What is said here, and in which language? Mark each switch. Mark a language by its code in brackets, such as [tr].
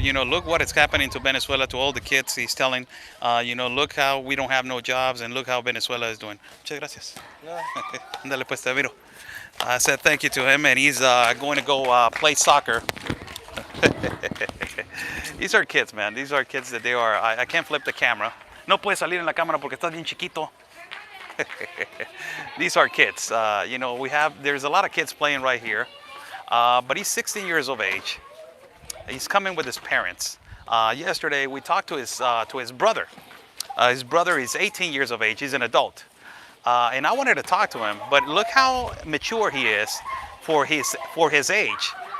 [en] Look what is happening to Venezuela, to all the kids he's telling. Look how we don't have no jobs and look how Venezuela is doing. [es] Muchas gracias. No. Ándale pues, te miro. [en] I said thank you to him and he's going to go play soccer. These are kids, man. These are kids that they are. I can't flip the camera. [es] No puedes salir en la cámara porque estás bien chiquito. [en] These are kids. There's a lot of kids playing right here. But he's 16 years of age. He's coming with his parents. Yesterday we talked to his brother. His brother is 18 years of age. He's an adult. And I wanted to talk to him, but look how mature he is for his age.